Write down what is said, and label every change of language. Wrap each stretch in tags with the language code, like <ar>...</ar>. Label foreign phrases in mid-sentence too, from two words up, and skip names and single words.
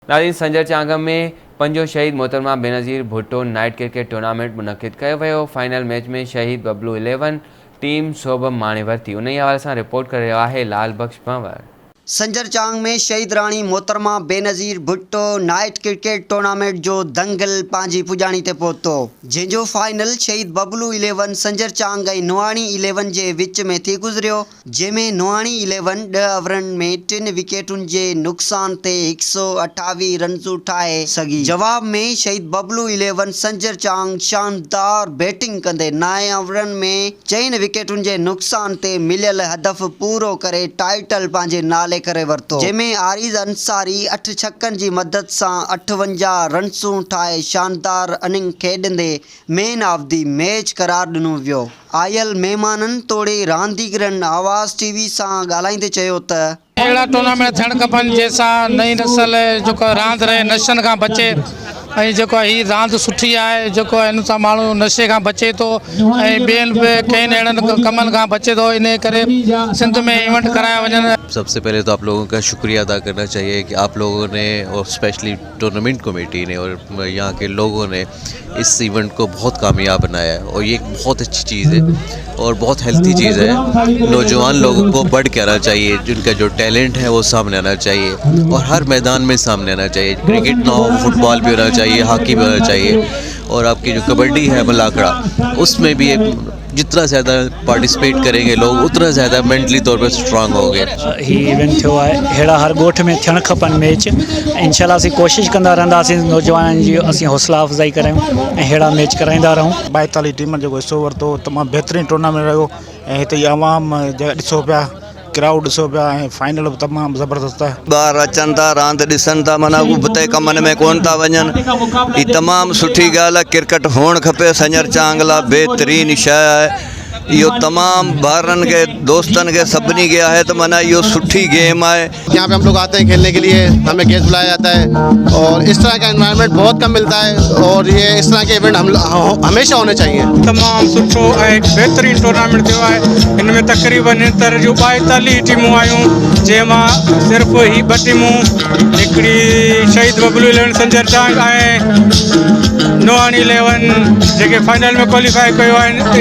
<sd>नाज़रीन, संजर चांग में पंजो शहीद मोहतरमा बेनज़ीर भुट्टो नाइट क्रिकेट टूर्नामेंट मुनक़िद कयो वियो। फाइनल मैच में शहीद बबलू 11 टीम सोबम माणे वरती। उन हवाले से रिपोर्ट कर रहा है लाल बख्श पंवर। संजर चांग में शहीद राणी मोहतरमा बेनज़ीर भुट्टो नाइट क्रिकेट टूर्नामेंट जो दंगल पांजी पुजाणी ते पहुतो, जंहिंजो फाइनल शहीद बबलू 11 संजर चांग ऐं नुआणी 11 जे विच में थी गुज़रियो, जंहिंमें नुआणी 11 10 ओवरनि में 3 विकेटुनि जे नुक़सान ते 128 रन्स ठाहे सघी। जवाब में शहीद बबलू 11 संजर चांग शानदार बैटिंग कंदे 9 ओवरनि में 4 विकेटुनि जे नुक़सान ते मिलियल हदफ़ पूरो करे टाइटल पंहिंजे नाले करे वरतो, जंहिंमें आरिज़ अंसारी 8 छक्कनि जी मदद सां 58 रन्सूं ठाहे शानदार इनिंग खेॾंदे</sd> <en>man of the match</en> <sd>करार ॾिनो वियो। आयल महिमाननि तोड़े रांदीगरनि आवाज़ टीवी सां ॻाल्हाईंदे चयो त अहिड़ा टूर्नामेंट थियणु खपनि जंहिंसां नई नस्ल जेको रांदि रहे, नशनि खां बचे ऐं जेको हीअ रांदि सुठी आहे, जेको हिन सां माण्हू नशे खां बचे थो ऐं ॿियनि बि कंहिं अहिड़नि कमनि खां बचे थो। इन करे सिंध में इवेंट कराया वञनि।</sd> <hi>सबसे पहले तो आप लोगों का शुक्रिया अदा करना चाहिए कि आप लोगों ने और स्पेशली टूर्नामेंट कमेटी ने और यहाँ के लोगों ने इस इवेंट को बहुत कामयाब बनाया है और ये एक बहुत अच्छी चीज़ है और बहुत हेल्थी चीज़ है। नौजवान लोगों को बढ़ के आना चाहिए, जिनका जो टैलेंट है वो सामने आना चाहिए और हर मैदान में सामने आना चाहिए। क्रिकेट ना हो, फुटबॉल भी होना चाहिए, हॉकी भी होना चाहिए और आपकी जो कबड्डी है मलाकड़ा, उसमें भी एक जितना ज़्यादा पार्टिसिपेट करेंगे लोग उतना ज़्यादा मेंटली तौर पर स्ट्रांग होंगे।</hi> <sd>ही इवेंट थियो है, अहिड़ा हर ॻोठ में थियणु खपनि मैच। इंशाल्लाह असीं कोशिशि कंदा रहंदासीं नौजवाननि जी असीं हौसला अफ़ज़ाई करूं ऐं अहिड़ा मैच कराईंदा रहूं। 42 टीम जो हिसो वरितो, तमामु बहितरीनु टूर्नामेंट रहियो ऐं हिते आवाम ॾिसो पिया, क्राउड ॾिसो पिया ऐं फाइनल बि तमामु ज़बरदस्त आहे। ॿार अचनि था, रांदि ॾिसनि था, माना उबते कमनि में कोन था वञनि। हीअ तमामु सुठी ॻाल्हि आहे, क्रिकेट हुअणु खपे। संजर चांग लाइ बहितरीनु शइ आहे इहो, तमामु ॿारनि खे दोस्तनि खे सभिनी खे आहे त माना इहो सुठी गेम है।</sd> <hi>यहाँ पे हम लोग आते हैं खेलने के लिए, हमें गेस्ट बुलाया जाता है और इस तरह का एनवायरनमेंट बहुत कम मिलता है और ये इस तरह के इवेंट हम हमेशा होने चाहिए।</hi> <sd>तमामु सुठो ऐं बहितरीनु टूर्नामेंट थियो आहे। हिन में तक़रीबन हितर जूं 42 टीमूं आयूं, जंहिंमां सिर्फ़ु ही 2 टीमूं, हिकिड़ी शहीद बबलू 11 संजर चांग ऐं नुआणी 11 जेके फाइनल में क्वालिफाई कयो आहिनि।</sd>